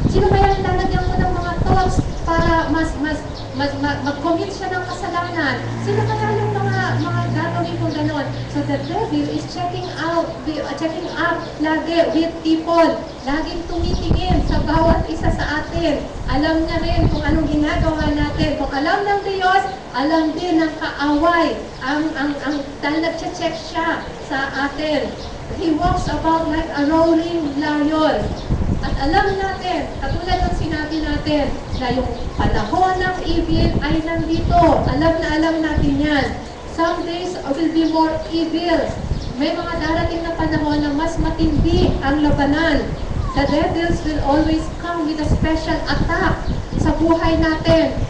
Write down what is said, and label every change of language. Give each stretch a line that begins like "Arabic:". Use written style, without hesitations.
Filipino: Sino kaya yung lalagyan ko ng mga thoughts para mag-commit siya ng kasalanan? Sino kaya yung mga gagawin kong ganon?
English: So the devil is checking up lagi with people.
Filipino: Laging tumitingin sa bawat isa sa atin. Alam niya rin kung anong ginagawa natin. Kung alam ng Diyos, alam din ng kaaway. Dahil nag-check siya sa atin.
English: He walks about like a roaring lion.
Filipino: At alam natin, katulad ng sinabi natin, na yung panahon ng evil ay nandito. Alam natin yan. Some days will be more evil. May mga darating na panahon na mas matindi ang labanan.
English: The devils will always come with a special attack sa buhay natin.